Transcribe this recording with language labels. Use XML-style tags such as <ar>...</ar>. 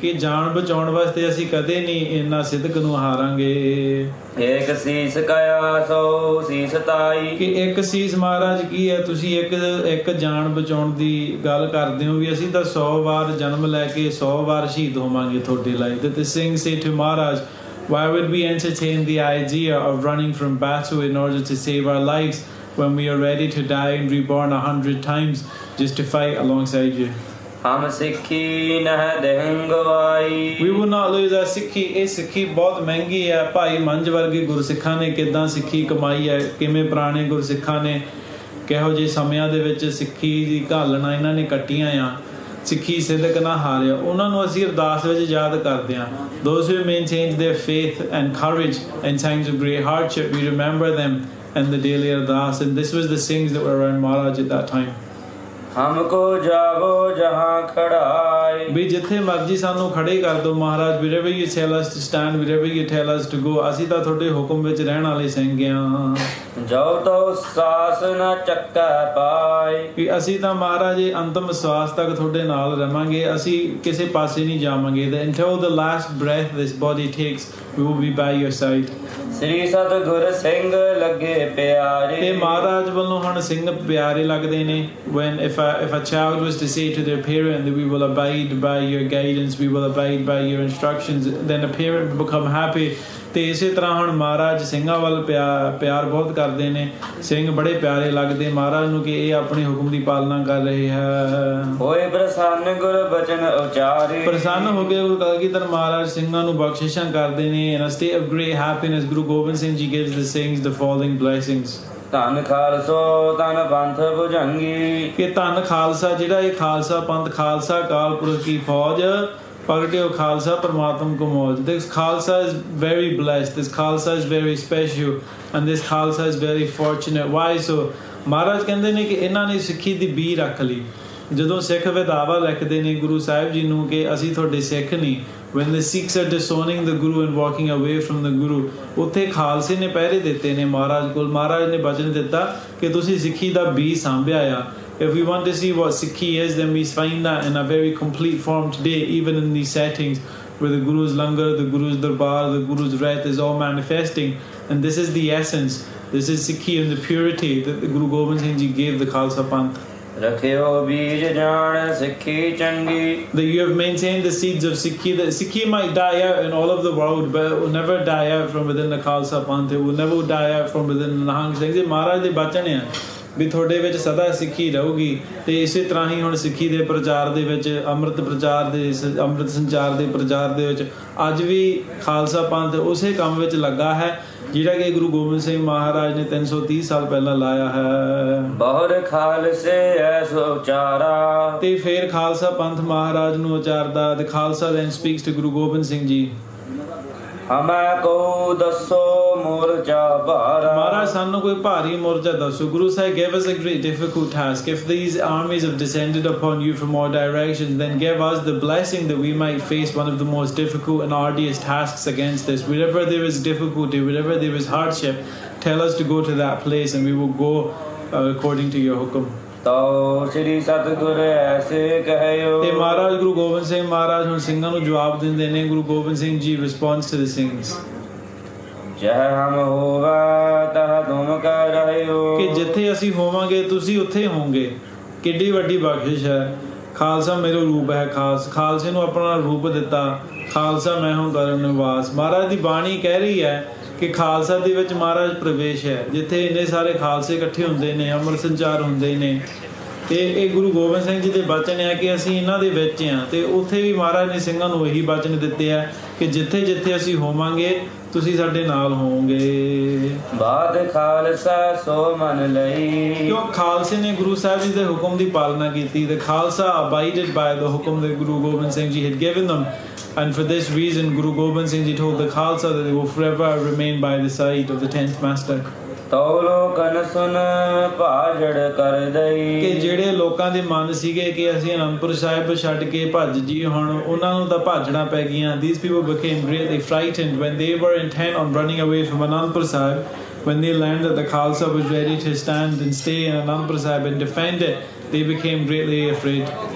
<pa>कि जान बचाउण वास्ते ਅਸੀਂ ਕਦੇ ਨਹੀਂ ਇੰਨਾ ਸਿਦਕ ਨੂੰ ਹਾਰਾਂਗੇ। एक शीस कया सो शीस ताई कि एक शीस महाराज की है ਤੁਸੀਂ ਇੱਕ ਜਾਨ ਬਚਾਉਣ ਦੀ ਗੱਲ ਕਰਦੇ ਹੋ ਵੀ ਅਸੀਂ ਤਾਂ 100 ਵਾਰ ਜਨਮ ਲੈ ਕੇ 100 ਵਾਰ ਸ਼ਹੀਦ ਹੋਵਾਂਗੇ ਤੁਹਾਡੇ ਲਈ।</pa> <en>That the Singh say to Maharaj, why would we entertain the idea of running from battle in order to save our lives when we are ready to die and reborn 100 times just to fight alongside you?</en> <pa>हम सिक्खी नह देहंगवाई</pa> <en>We will not lose our Sikhi.</en> <pa>ਇਹ ਸਿੱਖੀ ਬਹੁਤ ਮਹਿੰਗੀ ਹੈ। ਭਾਈ ਮੰਝ ਵਰਗੇ ਗੁਰਸਿੱਖਾਂ ਨੇ ਕਿੱਦਾਂ ਸਿੱਖੀ ਕਮਾਈ ਹੈ, ਕਿਵੇਂ ਪੁਰਾਣੇ ਗੁਰਸਿੱਖਾਂ ਨੇ ਕਿਹੋ ਜਿਹੇ ਸਮਿਆਂ ਦੇ ਵਿੱਚ ਸਿੱਖੀ ਦੀ ਘਾਲਣਾ ਇਹਨਾਂ ਨੇ ਕੱਟੀਆਂ ਆ, ਸਿੱਖੀ ਸਿਦਕ ਨਾ ਹਾਰਿਆ। ਉਹਨਾਂ ਨੂੰ ਅਸੀਂ ਅਰਦਾਸ ਵਿੱਚ ਯਾਦ ਕਰਦੇ ਹਾਂ।</pa> <en>Those who maintained their faith and courage in times of great hardship, we remember them in the daily ardas, and this was the Singhs that were around Maharaj at that time।</en> <pa>हमको जागो जहाँ खड़ाई भी जिथे मर्जी सानू खड़े कर दो महाराज।</pa> <en>wherever you tell us to stand, wherever you tell us to go,</en> <pa>ਅਸੀਂ ਤਾਂ ਤੁਹਾਡੇ ਹੁਕਮ ਵਿੱਚ ਰਹਿਣ ਵਾਲੇ ਸਿੰਘ ਆ। ਜਾਓ ਤੋ ਸਾਸ ਨਾ ਚੱਕਾ ਪਾਈ ਵੀ ਅਸੀਂ ਤਾਂ ਮਹਾਰਾਜ ਅੰਤਮ ਸਵਾਸ ਤੱਕ ਤੁਹਾਡੇ ਨਾਲ ਰਵਾਂਗੇ, ਅਸੀਂ ਕਿਸੇ ਪਾਸੇ ਨਹੀਂ ਜਾਵਾਂਗੇ।</pa> <en>Until the last breath this body takes, we will be by your side।</en> <pa>ਸ੍ਰੀ ਸਤਿਗੁਰ ਸਿੰਘ ਲੱਗੇ ਪਿਆਰੇ ਤੇ ਮਹਾਰਾਜ ਵੱਲੋਂ ਹੁਣ ਸਿੰਘ ਪਿਆਰੇ ਲੱਗਦੇ ਨੇ।</pa> <en>When if a child was to say to their parent that we will abide by your guidance, we will abide by your instructions, then a parent will become happy।</en> <pa>ਤੇ ਇਸੇ ਤਰ੍ਹਾਂ ਹੁਣ ਮਹਾਰਾਜ ਸਿੰਘਾਂ ਵੱਲ ਪਿਆਰ ਬਹੁਤ ਕਰਦੇ ਨੇ। ਸਿੰਘ ਬੜੇ ਪਿਆਰੇ ਲੱਗਦੇ ਮਹਾਰਾਜ ਨੂੰ ਕਿ ਇਹ ਆਪਣੇ ਹੁਕਮ ਦੀ ਪਾਲਣਾ ਕਰ ਰਹੇ ਹੈ। ਹੋਏ ਪ੍ਰਸੰਨ ਗੁਰ ਬਚਨ ਉਚਾਰੇ ਪ੍ਰਸੰਨ ਹੋ ਕੇ ਗੁਰੂ ਕਲਗੀਧਰ ਮਹਾਰਾਜ ਸਿੰਘਾਂ ਨੂੰ ਬਖਸ਼ਿਸ਼ਾਂ ਕਰਦੇ ਨੇ।</pa> <en>In a state of great happiness, Guru Gobind Singh Ji gives the Singhs the following blessings।</en> <pa>ਧੰਨ ਖਾਲਸੋ ਧੰਨ ਪੰਥ ਭੁਜੰਗੀ ਕਿ ਧੰਨ ਖਾਲਸਾ, ਜਿਹੜਾ ਇਹ ਖਾਲਸਾ ਪੰਥ, ਖਾਲਸਾ ਅਕਾਲ ਪੁਰਖ ਕੀ ਫੌਜ, ਪ੍ਰਗਟਿਓ ਖਾਲਸਾ ਪਰਮਾਤਮ ਕੋ ਮੌਜ।</pa> <en>This Khalsa is very blessed, this Khalsa is very special, and this Khalsa is very fortunate। Why so?</en> <pa>ਮਹਾਰਾਜ ਕਹਿੰਦੇ ਨੇ ਕਿ ਇਹਨਾਂ ਨੇ ਸਿੱਖੀ ਦੀ ਬੀ ਰੱਖ ਲਈ। ਜਦੋਂ ਸਿੱਖ ਵਿਦਾਵਾ ਲਿਖਦੇ ਨੇ ਗੁਰੂ ਸਾਹਿਬ ਜੀ ਨੂੰ ਕਿ ਅਸੀਂ ਤੁਹਾਡੇ ਸਿੱਖ ਨਹੀਂ,</pa> <en>when the Sikhs are disowning the Guru and walking away from the Guru,</en> <pa>ਉੱਥੇ ਖਾਲਸੇ ਨੇ ਪਹਿਰੇ ਦਿੱਤੇ ਨੇ ਮਹਾਰਾਜ ਕੋਲ। ਮਹਾਰਾਜ ਨੇ ਬਚਨ ਦਿੱਤਾ ਕਿ ਤੁਸੀਂ ਸਿੱਖੀ ਦਾ ਬੀ ਸਾਂਭਿਆ ਆ।</pa> <en>If we want to see what Sikhi is, then we find that in a very complete form today, even in these settings where the Guru's langar, the Guru's darbar, the Guru's ret is all manifesting. And this is the essence. This is Sikhi and the purity that the Guru Gobind Singh Ji gave the Khalsa Panth।</en> <pa>ਰੱਖਿਓ ਬੀਜ ਜਾਣ ਸਿੱਖੀ ਚੰਗੀ</pa> <en>that you have maintained the seeds of Sikhi, that Sikhi might die out in all of the world, but it will never die out from within the Khalsa Panth, it will never die out from within the Nahang Singh।</en> <pa>ਇਹ ਮਹਾਰਾਜ ਦੇ ਬਚਨ ਆ ਵੀ ਤੁਹਾਡੇ ਵਿੱਚ ਸਦਾ ਸਿੱਖੀ ਰਹੂਗੀ। ਤੇ ਇਸੇ ਤਰ੍ਹਾਂ ਹੀ ਹੁਣ ਸਿੱਖੀ ਦੇ ਪ੍ਰਚਾਰ ਦੇ ਵਿੱਚ, ਅੰਮ੍ਰਿਤ ਪ੍ਰਚਾਰ ਦੇ, ਅੰਮ੍ਰਿਤ ਸੰਚਾਰ ਦੇ ਪ੍ਰਚਾਰ ਦੇ ਵਿੱਚ ਅੱਜ ਵੀ ਖਾਲਸਾ ਪੰਥ ਉਸੇ ਕੰਮ ਵਿੱਚ ਲੱਗਾ ਹੈ ਜਿਹੜਾ ਕਿ ਗੁਰੂ ਗੋਬਿੰਦ ਸਿੰਘ ਮਹਾਰਾਜ ਨੇ 330 ਸਾਲ ਪਹਿਲਾਂ ਲਾਇਆ ਹੈ। ਬਹੁਰ ਖਾਲਸੇ ਐਸੋ ਉਚਾਰਾ ਤੇ ਫਿਰ ਖਾਲਸਾ ਪੰਥ ਮਹਾਰਾਜ ਨੂੰ ਉਚਾਰਦਾ।</pa> <en>The Khalsa then speaks to Guru Gobind Singh Ji।</en> <pa>ਹਮੈ ਕੋ ਦੱਸੋ ਮੋਰਚਾ ਭਾਰਾ ਮਹਾਰਾਜ ਸਾਨੂੰ ਕੋਈ ਭਾਰੀ ਮੋਰਚਾ ਦੱਸੋ।</pa> <en>Guru Sahib gave us a great difficult task. If these armies have descended upon you from all directions, then give us the blessing that we might face one of the most difficult and arduous tasks against us. Wherever there is difficulty, wherever there is hardship, tell us to go to that place and we will go according to your hukum।</en> <pa>ਤੋ ਸ੍ਰੀ ਸਤਿਗੁਰ ਐਸੇ ਕਹਿਓ ਤੇ ਮਹਾਰਾਜ ਗੁਰੂ ਗੋਬਿੰਦ ਸਿੰਘ ਮਹਾਰਾਜ ਹੁਣ ਸਿੰਘਾਂ ਨੂੰ ਜਵਾਬ ਦਿੰਦੇ ਨੇ। Guru Gobind Singh ji</pa> <en>responds to the Singhs।</en> <pa>ਜਹ ਹਮ ਹੋਵਾ ਤਹ ਤੁਮ ਕਹ ਰਹਿਓ ਕਿ ਜਿੱਥੇ ਅਸੀਂ ਹੋਵਾਂਗੇ ਤੁਸੀਂ ਉੱਥੇ ਹੋਵੋਗੇ। ਕਿੱਡੀ ਵੱਡੀ ਬਖਸ਼ਿਸ਼ ਹੈ। ਖਾਲਸਾ ਮੇਰਾ ਰੂਪ ਹੈ, ਖਾਲਸੇ ਨੂੰ ਆਪਣਾ ਰੂਪ ਦਿੱਤਾ। ਖਾਲਸਾ ਮੈਂ ਹੂੰ ਕਰਨ ਨਿਵਾਸ। ਮਹਾਰਾਜ ਦੀ ਬਾਣੀ ਕਹਿ ਰਹੀ ਹੈ ਕਿ ਖਾਲਸਾ ਦੇ ਵਿੱਚ ਮਹਾਰਾਜ ਪ੍ਰਵੇਸ਼ ਹੈ। ਜਿੱਥੇ ਇੰਨੇ ਸਾਰੇ ਖਾਲਸੇ ਇਕੱਠੇ ਹੁੰਦੇ ਨੇ, ਅੰਮ੍ਰਿਤ ਸੰਚਾਰ ਹੁੰਦੇ ਨੇ, ਤੇ ਇਹ ਗੁਰੂ ਗੋਬਿੰਦ ਸਿੰਘ ਜੀ ਦੇ ਬਚਨ ਹੈ ਕਿ ਅਸੀਂ ਇਹਨਾਂ ਦੇ ਵਿੱਚ ਹਾਂ। ਤੇ ਉੱਥੇ ਵੀ ਮਹਾਰਾਜ ਨੇ ਸਿੰਘਾਂ ਨੂੰ ਇਹੀ ਬਚਨ ਦਿੱਤੇ ਆ ਕਿ ਜਿੱਥੇ ਜਿੱਥੇ ਅਸੀਂ ਹੋਵਾਂਗੇ ਤੁਸੀਂ ਸਾਡੇ ਨਾਲ ਹੋਵੋਗੇ। ਬਾਦ ਖਾਲਸਾ ਸੋ ਮਨ ਲਈ ਕਿਉਂ ਖਾਲਸੇ ਨੇ ਗੁਰੂ ਸਾਹਿਬ ਜੀ ਦੇ ਹੁਕਮ ਦੀ ਪਾਲਣਾ ਕੀਤੀ।</pa> <en>The Khalsa abided by the hukum that Guru Gobind Singh Ji had given them, and for this reason Guru Gobind Singh Ji told the Khalsa that they will forever remain by the side of the 10th master।</en> <pa>ਤੋ ਲੋਕਨ ਸੁਨ ਭਾਜੜ ਕਰ ਦਈ ਕਿ ਜਿਹੜੇ ਲੋਕਾਂ ਦੇ ਮਨ ਸੀਗੇ ਕਿ ਅਸੀਂ ਅਨੰਦਪੁਰ ਸਾਹਿਬ ਛੱਡ ਕੇ ਭੱਜ ਜੀ, ਹੁਣ ਉਹਨਾਂ ਨੂੰ ਤਾਂ ਭਾਜਣਾ ਪੈ ਗਈਆਂ।</pa> <en>These people became greatly frightened when they were intent on running away from Anandpur Sahib। when they learned that the Khalsa was ready to stand and stay in Anandpur Sahib and defend it, they became greatly afraid.</en>